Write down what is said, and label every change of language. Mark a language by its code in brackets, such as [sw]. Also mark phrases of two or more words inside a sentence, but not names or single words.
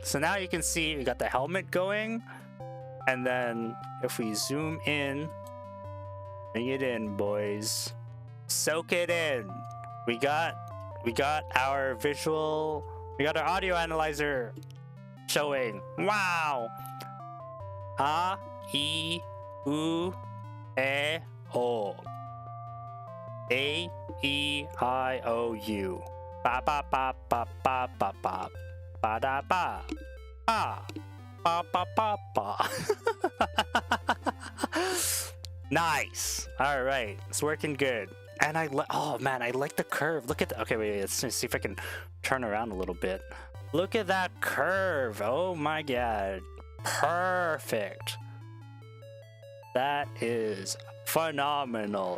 [en] So now you can see we got the helmet going. And then if we zoom in, bring it in, boys. Soak it in. We got our visual, we got our audio analyzer showing. Wow. A, I, U, E, O. A, E, I, O, U. Ba ba ba ba ba ba ba. Ba da ba. Ba. Ba ba ba ba. Nice. All right, it's working good. And oh man, I like the curve. Look at the, okay, wait, let's see if I can turn around a little bit. Look at that curve. Oh my god. Perfect. That is phenomenal.